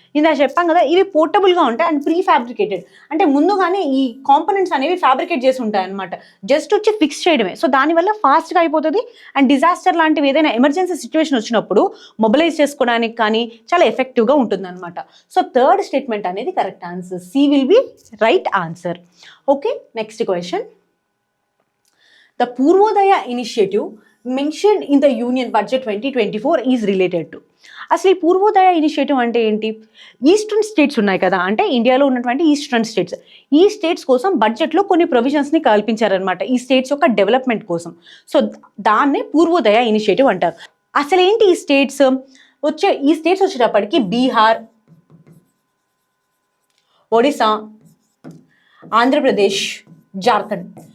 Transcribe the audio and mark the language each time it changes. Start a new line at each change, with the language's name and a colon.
Telugu: ఇందా చెప్పాం కదా, ఇవి పోర్టబుల్గా ఉంటాయి అండ్ ప్రీ ఫ్యాబ్రికేటెడ్ అంటే ముందుగానే ఈ కాంపోనెంట్స్ అనేవి ఫ్యాబ్రికేట్ చేసి ఉంటాయి అనమాట. జస్ట్ వచ్చి ఫిక్స్ చేయడమే. సో దానివల్ల ఫాస్ట్గా అయిపోతుంది అండ్ డిజాస్టర్ లాంటివి ఏదైనా ఎమర్జెన్సీ సిచ్యువేషన్ వచ్చినప్పుడు మొబిలైజ్ చేసుకోవడానికి కానీ చాలా ఎఫెక్టివ్గా ఉంటుంది అనమాట.
English: So third statement అనేది correct answer. C will be right answer. Okay, next question. The Purvodaya initiative mentioned in the Union Budget 2024 is related to.
Telugu: అసలు ఈ పూర్వోదయ ఇనిషియేటివ్ అంటే ఏంటి? ఈస్టర్న్ స్టేట్స్ ఉన్నాయి కదా, అంటే ఇండియాలో ఉన్నటువంటి ఈస్టర్న్ స్టేట్స్, ఈ స్టేట్స్ కోసం బడ్జెట్లో కొన్ని ప్రొవిజన్స్ని కల్పించారనమాట ఈ స్టేట్స్ యొక్క డెవలప్మెంట్ కోసం. సో దాన్నే పూర్వోదయ ఇనిషియేటివ్ అంటారు. అసలు ఏంటి ఈ స్టేట్స్ వచ్చేటప్పటికి బీహార్, ఒడిశా, ఆంధ్రప్రదేశ్, జార్ఖండ్.